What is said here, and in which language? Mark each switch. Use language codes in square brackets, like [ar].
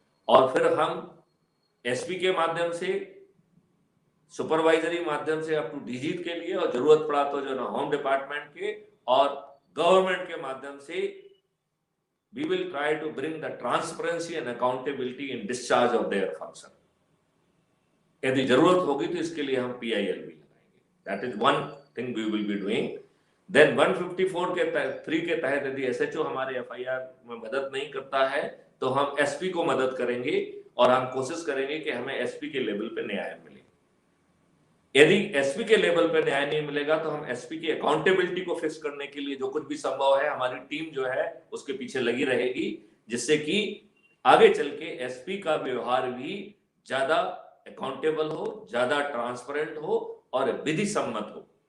[hi] और फिर हम एसपी के माध्यम से, सुपरवाइजरी माध्यम से अप टू डीजी के लिए और जरूरत पड़ा तो जो ना होम डिपार्टमेंट के और गवर्नमेंट के माध्यम से [en] we will try to bring the transparency and accountability in discharge of their function. [hi] यदि जरूरत होगी तो इसके लिए हम PIL भी लगाएंगे। [en] That is one thing we will be doing. [hi] Then 154 के 3 के तहत यदि SHO हमारे FIR में मदद नहीं करता है तो हम SP को मदद करेंगे और हम कोशिश करेंगे कि हमें SP के लेवल पे न्याय मिले। यदि एसपी के लेवल पे न्याय नहीं मिलेगा तो हम एसपी की अकाउंटेबिलिटी को फिक्स करने के लिए जो कुछ भी संभव है हमारी टीम जो है उसके पीछे लगी रहेगी, जिससे कि आगे चल के एसपी का व्यवहार भी ज्यादा अकाउंटेबल हो, ज्यादा ट्रांसपेरेंट हो और विधि सम्मत हो।